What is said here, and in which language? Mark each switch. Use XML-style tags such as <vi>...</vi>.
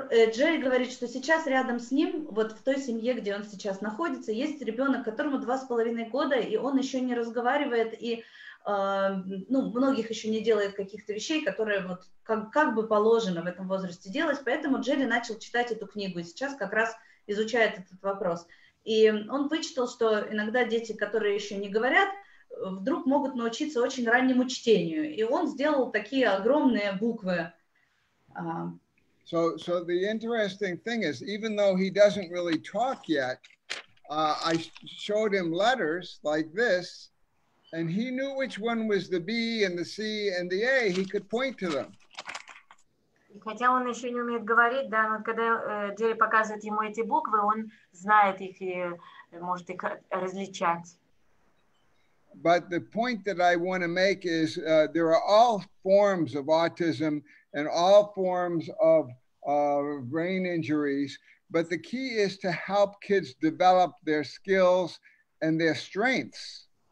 <ru>Да, Джерри говорит, что сейчас рядом с ним, вот в той семье, где он сейчас находится, есть ребенок, которому 2,5 года, и он еще не разговаривает, и многих еще не делает каких-то вещей, которые вот как бы положено в этом возрасте делать, поэтому Джерри начал читать эту книгу, и сейчас как раз изучает этот вопрос. И он вычитал, что иногда дети, которые еще не говорят, вдруг могут научиться очень раннему чтению. И он сделал такие огромные буквы.</ru> <en>So the interesting thing is, even though he doesn't really talk yet, I showed him letters like this, and he knew which one was the B and the C and the A. He could point to them.</en> <ru>Хотя он еще не умеет говорить, да, но когда Джерри показывает ему эти буквы, он знает их и может их различать.</ru> <en>But the point that I want to make is there are all forms of autism and all forms of brain injuries, but the key is to help kids develop their skills and their strengths.</en>